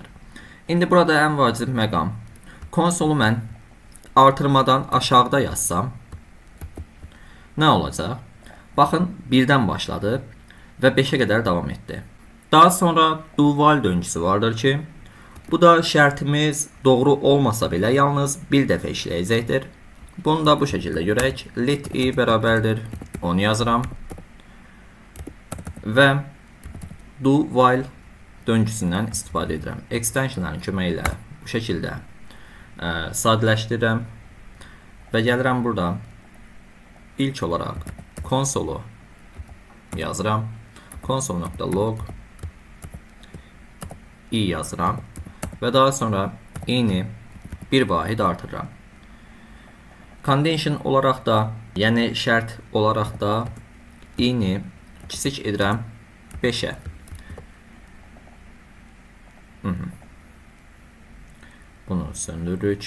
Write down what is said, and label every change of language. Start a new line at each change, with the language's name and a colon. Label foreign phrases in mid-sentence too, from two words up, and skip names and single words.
Azerbaijani: İndi burada ən vacib məqam. Konsolu mən artırmadan aşağıda yazsam nə olacaq? Baxın 1-dən başladı və 5-ə qədər davam etdi. Daha sonra
English: do while
Azerbaijani: döngüsü vardır ki, bu da şərtimiz doğru olmasa belə yalnız bir dəfə işləyəcəkdir. Bunu da bu şəkildə görək.
English: Let i
Azerbaijani: bərabərdir 10 yazıram. Və
English: do while
Azerbaijani: döngüsündən istifadə edirəm. Extensionların köməyi ilə bu şəkildə sadələşdirirəm və gəlirəm burada ilk olaraq konsolu yazıram. Console.log i yazıram və daha sonra i-ni bir vahid artırıram. Condition olaraq da, yəni şərt olaraq da i-ni kiçik edirəm 5-ə. Bunu söndürürük.